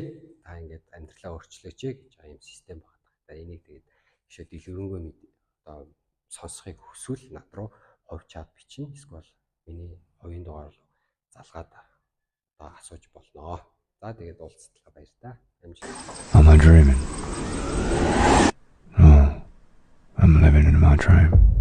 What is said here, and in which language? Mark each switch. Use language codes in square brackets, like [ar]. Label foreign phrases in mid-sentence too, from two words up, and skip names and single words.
[mn] Та ингээд амьдралаа өөрчлөөч ээ гэж ийм систем байна. За энийг тэгээд бишээ дэлгэрэнгүй одоо сонсохыг хүсвэл над руу хувь чат бичнэ. Эсвэл миний хувийн дугаар руу залгаад одоо асууж болно. За тэгээд уулзтлаа баяр та. [en] Am I dreaming? No, I'm living in my dream.